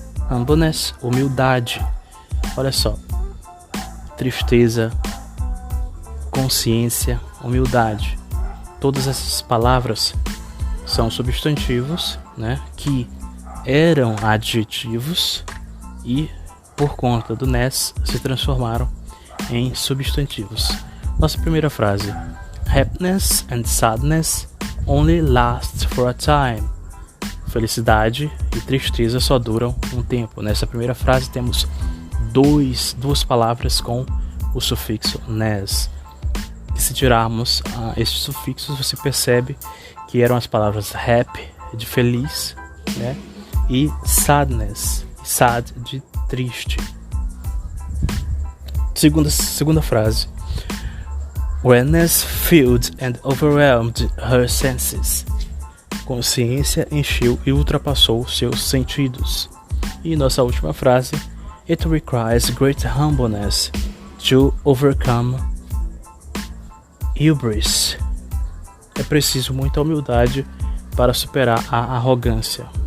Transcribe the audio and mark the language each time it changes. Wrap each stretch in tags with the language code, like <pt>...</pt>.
<pt>Humbleness, humildade. Olha só, tristeza, consciência, humildade. Todas essas palavras são substantivos, né, que eram adjetivos e, por conta do ness, se transformaram em substantivos. Nossa primeira frase:</pt> <en>happiness and sadness only last for a time.</en> <pt>Felicidade e tristeza só duram um tempo. Nessa primeira frase temos duas palavras com o sufixo ness. E se tirarmos estes sufixos, você percebe que eram as palavras happy, de feliz, né? E sadness, sad, de triste. Segunda frase:</pt> <en>awareness filled and overwhelmed her senses.</en> <pt>Consciência encheu e ultrapassou seus sentidos. E nossa última frase:</pt> <en>it requires great humbleness to overcome hubris.</en> <pt>É preciso muita humildade para superar a arrogância.</pt>